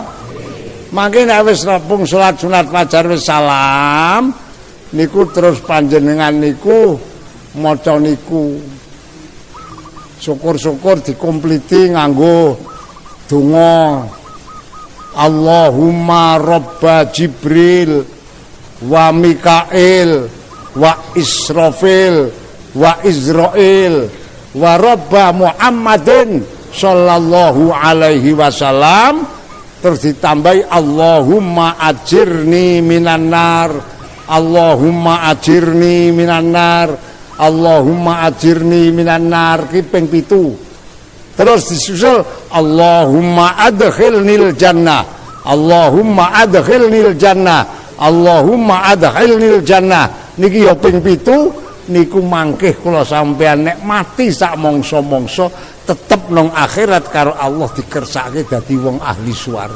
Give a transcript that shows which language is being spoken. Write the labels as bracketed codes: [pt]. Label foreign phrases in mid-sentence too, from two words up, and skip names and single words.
[jv] Mangke nek wis rampung salat sunat fajar wis salam, niku terus panjenengan niku maca niku. Syukur-syukur dikompliti nganggo donga. [ar] اللهم رب جبريل وميكائيل وإسرافيل وإسرائيل ورب محمد صلى الله عليه وسلم. [jv] Terus ditambahi [ar] اللهم أجرني من النار. اللهم أجرني من النار. اللهم أجرني من النار [jv] ki ping 7. Terus disusul [ar] اللهم أدخلني الجنة. اللهم أدخلني الجنة. اللهم أدخلني الجنة. [jv] Niki ya ping 7. Niku mangkih kula sampeyan nek mati sak mangsa-mangsa tetep nang akhirat karo Allah dikersake dadi wong ahli swarga.